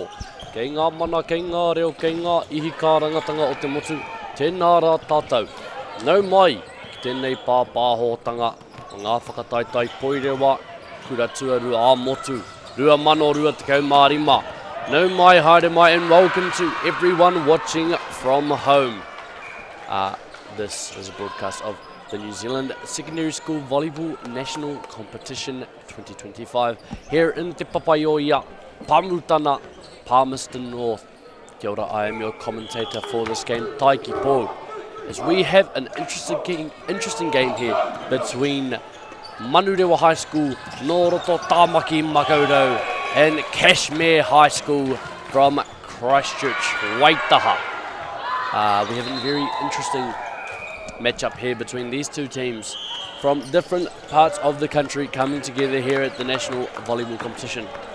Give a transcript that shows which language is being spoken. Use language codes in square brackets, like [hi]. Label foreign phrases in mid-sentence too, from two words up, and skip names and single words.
[mi] Kei ngā mana, kei ngā reo, kei ngā ihi kā rangatanga o te motu. Tēnā rā tātou. Nau mai ki tēnei pāpāhotanga o ngā whakataitai poirewa. Kura tuarua a motu. Rua mano, rua tekau mārima. Nau mai, haere mai, [en] and welcome to everyone watching from home. This is a broadcast of the New Zealand Secondary School Volleyball National Competition 2025 here in Te Papaioia, Pamutana, Palmerston North. [mi] Kia ora, [en] I am your commentator for this game, Taiki Pō. As we have an interesting game here between Manurewa High School, Noroto Tāmaki Makaurau, and Cashmere High School from Christchurch, Waitaha. We have a very interesting matchup here between these two teams from different parts of the country coming together here at the National Volleyball Competition.